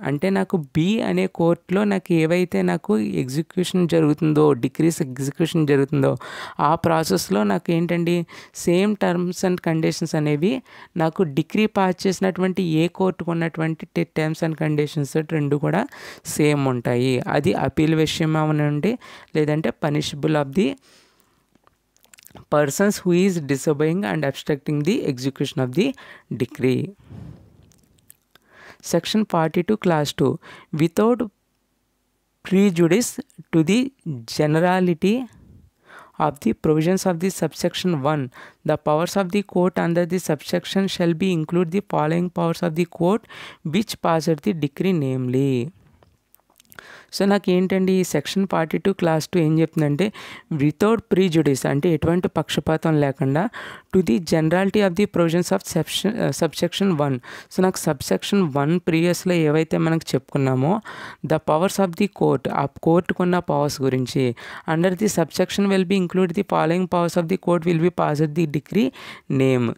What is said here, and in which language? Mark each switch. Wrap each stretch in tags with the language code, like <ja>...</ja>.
<te>అంటే నాకు బి అనే కోర్టులో నాకు ఏవైతే నాకు ఎగ్జిక్యూషన్ జరుగుతుందో, డిక్రీస్ ఎగ్జిక్యూషన్ జరుగుతుందో ఆ ప్రాసెస్లో నాకు ఏంటండి సేమ్ టర్మ్స్ అండ్ కండిషన్స్ అనేవి నాకు డిగ్రీ పాస్ చేసినటువంటి ఏ కోర్టుకు ఉన్నటువంటి టర్మ్స్ అండ్ కండిషన్స్ రెండు కూడా సేమ్ ఉంటాయి. అది అపీల్ విషయం అవనండి, లేదంటే</te> <en>Punishable of the persons who is disobeying and obstructing the execution of the decree. Section 42 class 2 without prejudice to the generality of the provisions of the subsection 1 the powers of the court under the subsection shall be include the following powers of the court which passed the decree, namely.</en> <te>So నాకు ఏంటండి ఈ section 42 class 2 ఏం చెప్తుందంటే</te> <en>without prejudice</en> <te>అంటే ఎటువంటి పక్షపాతం లేకుండా</te> <en>To the generality of the provisions of subsection 1.</en> <te>So నాకు సబ్సెక్షన్ 1 ప్రీవియస్లో ఏవైతే మనకు చెప్పుకున్నామో</te> <en>the powers of the court,</en> <te>ఆ కోర్టుకున్న పవర్స్ గురించి</te> <en>Under the subsection will be include the following powers of the court will be pass the decree name.</en>